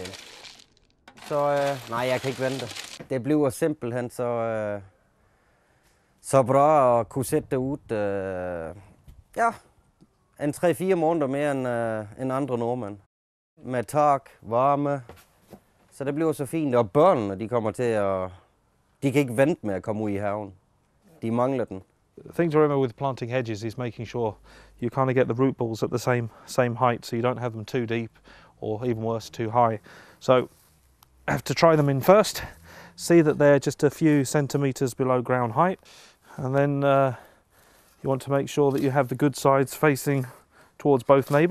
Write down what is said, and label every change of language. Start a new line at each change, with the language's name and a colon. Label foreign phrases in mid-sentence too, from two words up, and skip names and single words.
Danish: Så nej, jeg kan ikke vente. Det bliver simpelthen så bra at kunne sætte det ud. Ja, en 3-4 måneder mere end andre nordmænd. Med tak, varme. Så det bliver så fint. Og børnene, de kommer til at... De kan ikke vente med at komme ud I haven. De mangler den.
English: The thing to remember with planting hedges is making sure you kind of get the root balls at the same height, so you don't have them too deep or even worse too high. So I have to try them in first, see that they're just a few centimeters below ground height, and then you want to make sure that you have the good sides facing towards both neighbours.